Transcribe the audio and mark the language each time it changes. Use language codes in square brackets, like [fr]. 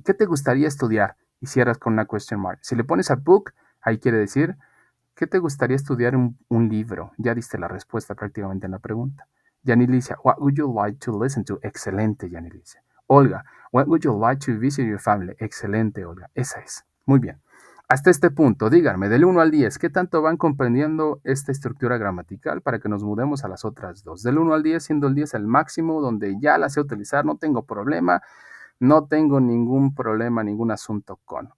[es] ¿Qué te gustaría estudiar? Y cierras con una question mark. Si le pones a book, ahí quiere decir, ¿qué te gustaría estudiar un libro? Ya diste la respuesta prácticamente en la pregunta. [en] Yanilicia, what would you like to listen to? Excelente, Yanilicia. Olga, what would you like to visit your family? [es] Excelente, Olga. Esa es. Muy bien. Hasta este punto, díganme, del 1 al 10, ¿qué tanto van comprendiendo esta estructura gramatical para que nos mudemos a las otras dos? Del 1 al 10, siendo el 10 el máximo, donde ya la sé utilizar, no tengo problema, no tengo ningún problema, ningún asunto con.